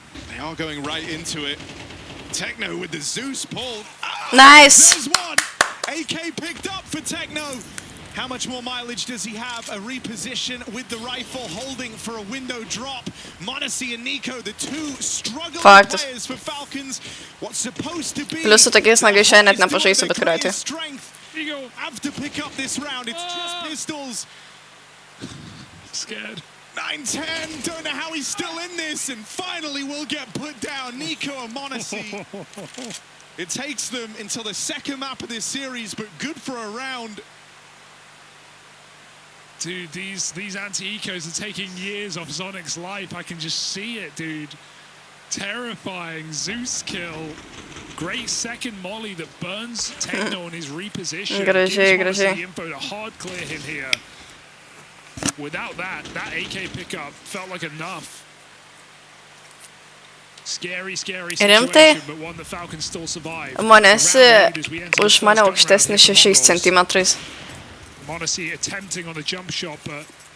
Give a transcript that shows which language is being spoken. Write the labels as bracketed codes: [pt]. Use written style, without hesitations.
[en] They are going right into it. Techno with the Zeus pulled. Ah, Nice. There's one. AK picked up for Techno. How much more mileage does he have? A reposition with the rifle, holding for a window drop. Monesi and Nico, the two struggling [lt] Faktas. [en] players for Falcons. What's supposed to be... [lt] Plius su tokiais nagais šiandien net nepažaisiu, bet kuriuo atveju. [en] Strength. Have to pick up this round. It's just pistols. Scared. 9-10, don't know how he's still in this, and finally will get put down. Nico and Monesi. It takes them until the second map of this series, but good for a round. Dude, these anti-ecos are taking years off Zonic's life. I can just see it, dude. Terrifying Zeus kill. Great second molly that burns Techno on his reposition. [lt] Gražiai, [en] Gives Monesi [lt] gražiai. [en] the info to hard clear him here. Without that AK pickup felt like enough. Scary situation, [lt] Rimtai? [en] but one the Falcons still survive. [lt] Monesi už mane aukštesnis 6 centimetrais. [en] Monesi attempting on a jump shot, but